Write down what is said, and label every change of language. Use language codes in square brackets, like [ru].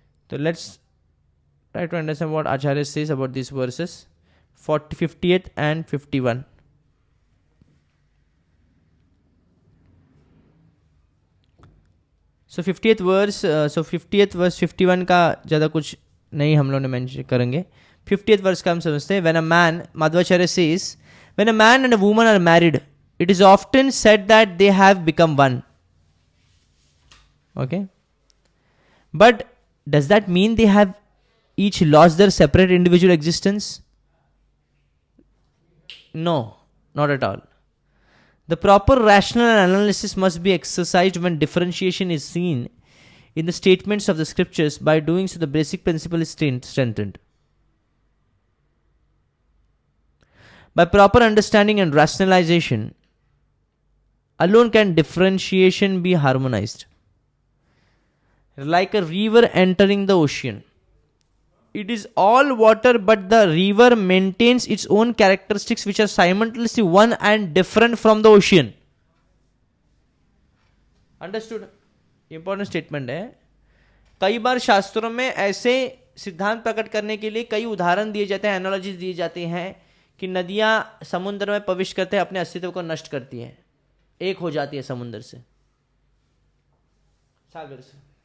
[en] तो let's try to understand what Acharya says about this verses 58 and 51. [hi] So 50th verse 51 का ज़्यादा कुछ नहीं हम लोग ने मेंशन करेंगे. [en] 50th [hi] वर्स का हम समझते हैं. [en] When a man, Madhvacharya says, when a man and a woman are married, it is often said that they have become one. Okay? But does that mean they have each lost their separate individual existence? No, not at all. The proper rational analysis must be exercised when differentiation is seen in the statements of the scriptures. By doing so, the basic principle is strengthened. By proper understanding and rationalization alone can differentiation be harmonized. Like a river entering the ocean. It is all water, but the river maintains its own characteristics which are simultaneously one and different from the ocean. Understood? Important statement है. [hi] कई बार शास्त्रों में ऐसे सिद्धांत प्रकट करने के लिए कई उदाहरण दिए जाते हैं, एनालॉजीज दिए जाती हैं कि नदियां समुद्र में प्रवेश करते हैं, अपने अस्तित्व को नष्ट करती हैं, एक हो जाती है समुद्र से, सागर से.